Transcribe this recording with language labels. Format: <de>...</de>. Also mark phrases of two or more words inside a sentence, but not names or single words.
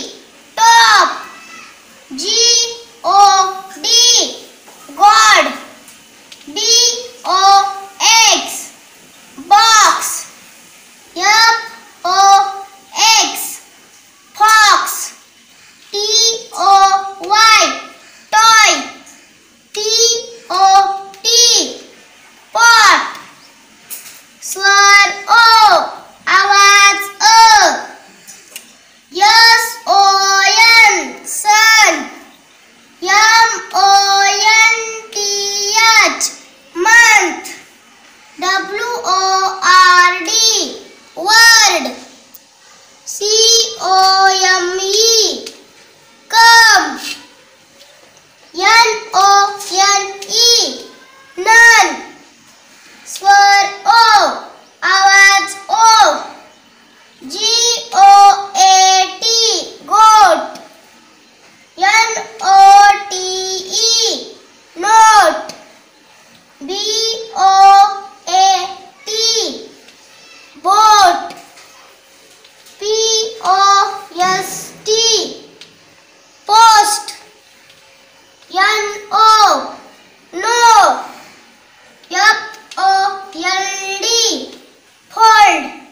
<en>top, G O D, god, D O X, box, F O X, fox, T O Y, toy, T O T, pot.</en> <hi>स्वर ओ, आवाज अ,</hi> <en>S O N, son, M O N T H, month, W O R D, word, C O M E, come, N O N E, none.</en> <hi>स्वर ओ, आवाज ओ,</hi> <en>G O A T, goat, N O T E, note, B O A T, boat, P O S T, post, N O, no, F O L D, fold.</en>